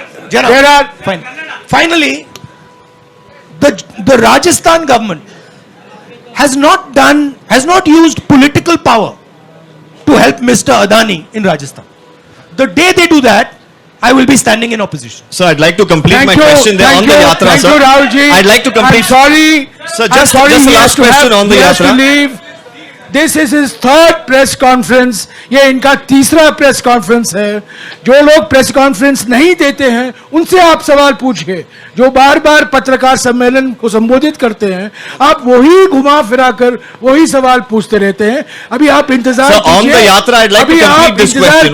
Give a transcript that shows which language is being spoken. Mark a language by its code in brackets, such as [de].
[en] Jairam, finally, the Rajasthan government has not used political power to help Mr. Adani in Rajasthan. The day they do that, I will be standing in opposition. Sir, I'd like to complete my question there on the Yatra, thank sir. You, Rahul ji. I'd like to complete. I'm sorry. Sir, just the last question on the Yatra. This is his 3rd press conference. [hi] ये इनका 3रा press conference है। जो लोग press conference नहीं देते हैं उनसे आप सवाल पूछिए। जो बार-बार पत्रकार सम्मेलन को संबोधित करते हैं, आप वही घुमा फिरा कर वही सवाल पूछते रहते हैं। अभी आप इंतजार कीजिए। [en] On the Yatra, I'd like to complete this question.